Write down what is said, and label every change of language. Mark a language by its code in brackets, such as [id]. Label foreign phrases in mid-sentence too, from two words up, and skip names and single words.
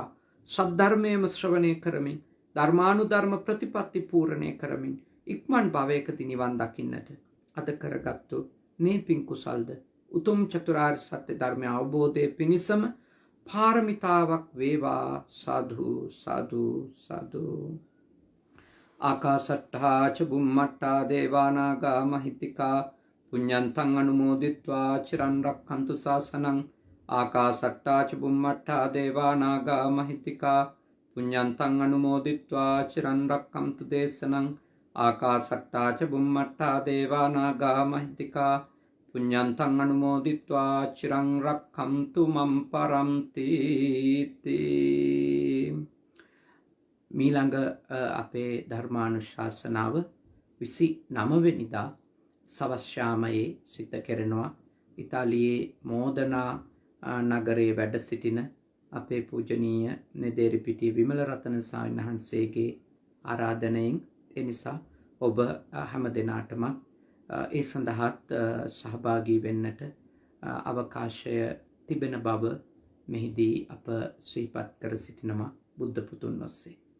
[si] සද්ධර්මයේම ශ්‍රවණය කරමින් ධර්මානුධර්ම ප්‍රතිපත්ති පූර්ණය කරමින් ඉක්මන් භවයකදී නිවන් දකින්නට අද කරගත්තු මේ පින් කුසල්ද උතුම් චතුරාර්ය සත්‍ය ධර්මය අවබෝධයේ පිණිසම පාරමිතාවක් වේවා. සාදු සාදු සාදු. [pi] ආකාසට්ඨා ච බුම්මට්ඨා දේවානාගා මහිත්‍තිකා පුඤ්ඤන්තං අනුමෝදිත්වා චිරන් රක්ඛන්තු ශාසනං. ආකාසට්ඨා ච බුම්මට්ඨා දේවානාගා මහිත්‍තිකා පුඤ්ඤන්තං අනුමෝදිත්වා චිරන් රක්ඛන්තු දේශනං. ආකාසට්ඨා ච බුම්මට්ඨා දේවානාගා මහිත්‍තිකා පුඤ්ඤන්තං අනුමෝදිත්වා චිරං රක්ඛන්තු මම් පරන්ති. [si] මීළඟ අපේ ධර්මානුශාසනාව 29 වෙනිදා සවස් යාමයේ සිද්ධ කෙරෙනවා. ඉතාලියේ මෝදනා නගරයේ වැඩ සිටින අපේ පූජනීය නෙදේරිපිටිය විමල රතන ස්වාමීන් වහන්සේගේ ආරාධනයෙන් ඒ නිසා ඔබ හැම දෙනාටම ඒ සඳහාත් සහභාගී වෙන්නට අවකාශය තිබෙන බව මෙහිදී අප සිහිපත් කර සිටිනවා බුද්ධ පුතුන් ඔස්සේ.